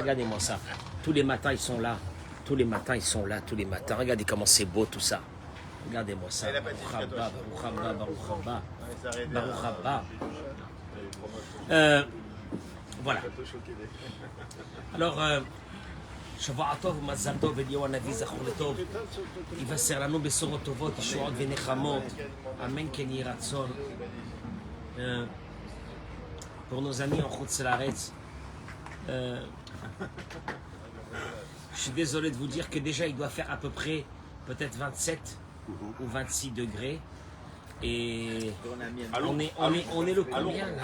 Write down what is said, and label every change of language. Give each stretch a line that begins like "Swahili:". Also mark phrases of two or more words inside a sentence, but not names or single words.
French: Tous les matins, ils sont là. Regardez comment c'est beau tout ça. Regardez-moi ça.
Hebrew: ברוך הבא.
French: Voilà. Alors,
Hebrew: שבועות טוב, מזל טוב, אליהו הנביא, זכור לטוב. יבשר לנו בשורות טובות, ישועות ונחמות. Amen, כן יהי רצון.
French: Pour nos amis en
Hebrew: חוץ לארץ,
French: je suis désolé de vous dire que déjà il doit faire à peu près peut-être 27 ou 26 degrés. Et on est le combien là?